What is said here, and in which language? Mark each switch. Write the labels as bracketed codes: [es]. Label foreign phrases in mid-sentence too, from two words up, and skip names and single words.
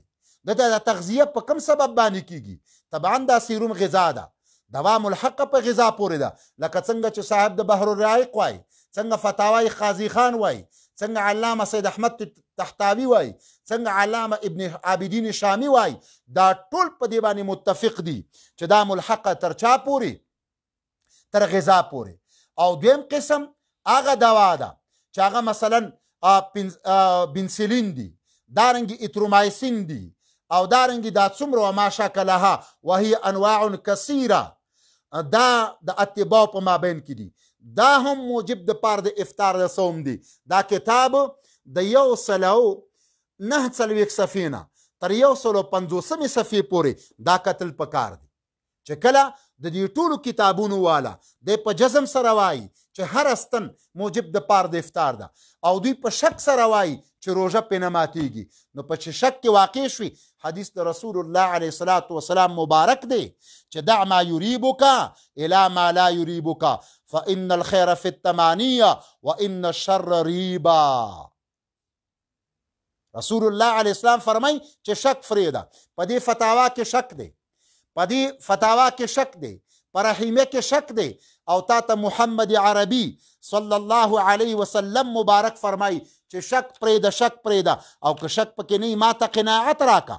[ps] دته د تغذیه په کوم سبب باندې کیږي؟ طبعا دا سیروم غذا ده، دوا ملحقه په غذا پورې ده، لکه څنګه چې صاحب د بحر الرائق وایي، څنګه فتاوای قاضي خان وایي، څنګه علامه سید احمد تحتاوی وایي، څنګه علامه ابن عابدین شامی وایي، دا ټول په دې باندې متفق دي چې دا ملحقه تر چا پورې؟ تر غذا پورې. او دویم قسم هغه دوا ده چې هغه مثلا بنسلین دي، دارنګې اترومایسین دي، او دارنګې دا څومره [ar] وما شاکلها وهي انواع کثیره، [ps] دا د اتباع په مابین کې دي، دا هم موجب د پار د افطار د صوم دی. دا کتاب د 149 صفحې نه تر 150 صفحې پورې دا کتل پکار دی چې کله د دې ټولو کتابونو والا د په جزم سره وایي چې هر ستن موجب د پار د افطار ده، او دوی په شک سره وایي چې روژه پې نه ماتیږي. نو په چې شک کې واقع شوي، حدیث د رسول الله [ar] علیه الصلاة والسلام [ps] مبارک دی چې [ar] دع ما یریبک الی ما لا یریبک فإن الخير في التمانية وإن الشر ريبا. [ps] رسول الله علیه السلام فرمای چې شک فریده، په دې فتاوا کې شک دی، په دې فتاوا کې شک دی، په رحیمه کې شک دی، او تا ته محمد عربي [ar] صلی الله علیه وسلم [ps] مبارک فرمایي چې شک پرېږده شک پرېږده او که شک پکې نه ما ته قناعت راکه.